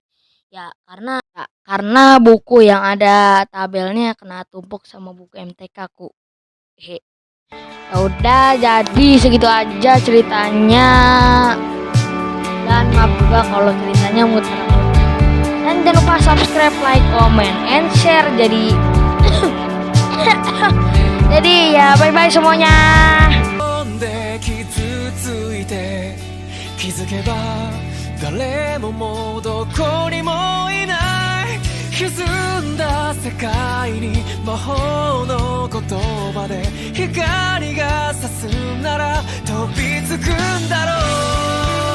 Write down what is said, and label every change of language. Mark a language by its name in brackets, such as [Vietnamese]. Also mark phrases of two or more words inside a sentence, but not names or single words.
[Indonesian] Ya karena buku yang ada tabelnya kena tumpuk sama buku MTK ku. Hehe. Ya udah, jadi segitu aja ceritanya. Dan maaf juga kalau ceritanya muter. Dan jangan lupa subscribe, [English] like, comment, and share. [Indonesian] Jadi ya [English] bye bye [Indonesian] semuanya. [Japanese] 気づけば誰ももうどこにもいない歪んだ世界に魔法の言葉で光が差すなら飛びつくんだろう